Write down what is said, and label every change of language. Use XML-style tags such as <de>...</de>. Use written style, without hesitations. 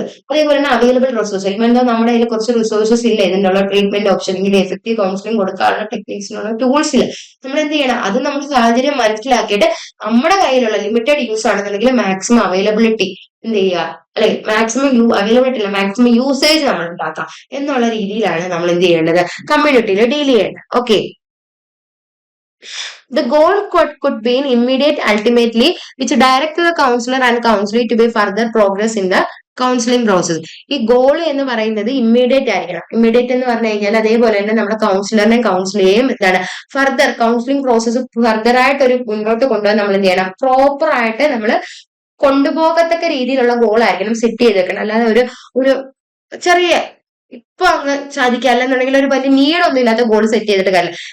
<ml>അതേപോലെ തന്നെ available resource. എന്താ നമ്മുടെ കയ്യിൽ കുറച്ച് റിസോഴ്സസ് ഇല്ല ഇതിനുള്ള ട്രീറ്റ്മെന്റ് ഓപ്ഷൻ ഇങ്ങനെ എഫക്റ്റീവ് കൗൺസിലിംഗ് കൊടുക്കാനുള്ള ടെക്നിക്സിനുള്ള ടൂൾസ് ഇല്ല. നമ്മൾ എന്ത് ചെയ്യണം? അത് നമ്മുടെ സാഹചര്യം മനസ്സിലാക്കിയിട്ട് നമ്മുടെ കയ്യിലുള്ള ലിമിറ്റഡ് യൂസ് ആണെന്നുണ്ടെങ്കിൽ മാക്സിമം അവൈലബിലിറ്റി എന്ത് ചെയ്യുക? അല്ലെ മാക്സിമം അവൈലബിലിറ്റി അല്ല മാക്സിമം യൂസേജ് നമ്മൾ ഉണ്ടാക്കാം എന്നുള്ള രീതിയിലാണ് നമ്മൾ എന്ത് ചെയ്യേണ്ടത്? കമ്മ്യൂണിറ്റിയിൽ ഡീൽ ചെയ്യേണ്ടത്. Okay.</ml> <en>The goal could be an immediate ultimately which direct the counselor and counselee to be further progress in the counselling process.</en> <ml>ഈ ഗോൾ എന്ന് പറയുന്നത് ഇമ്മീഡിയറ്റ് ആയിരിക്കണം. ഇമ്മീഡിയറ്റ് എന്ന് പറഞ്ഞു കഴിഞ്ഞാൽ അതേപോലെ തന്നെ നമ്മുടെ കൗൺസിലറിനെയും കൗൺസിലിയെയും എന്താണ് ഫർദർ കൗൺസിലിംഗ് പ്രോസസ്സ് ഫർദർ ആയിട്ട് ഒരു മുന്നോട്ട് കൊണ്ടുപോകാൻ നമ്മൾ എന്ത് ചെയ്യണം? പ്രോപ്പർ ആയിട്ട് നമ്മൾ കൊണ്ടുപോകത്തക്ക രീതിയിലുള്ള ഗോൾ ആയിരിക്കണം സെറ്റ് ചെയ്ത് വെക്കണം. അല്ലാതെ ഒരു ചെറിയ ഇപ്പൊ അങ്ങ് സാധിക്കുക അല്ലെന്നുണ്ടെങ്കിൽ ഒരു വലിയ നീടൊന്നും ഇല്ലാത്ത ഗോൾ സെറ്റ് ചെയ്തിട്ട് കാര്യമില്ല.</ml>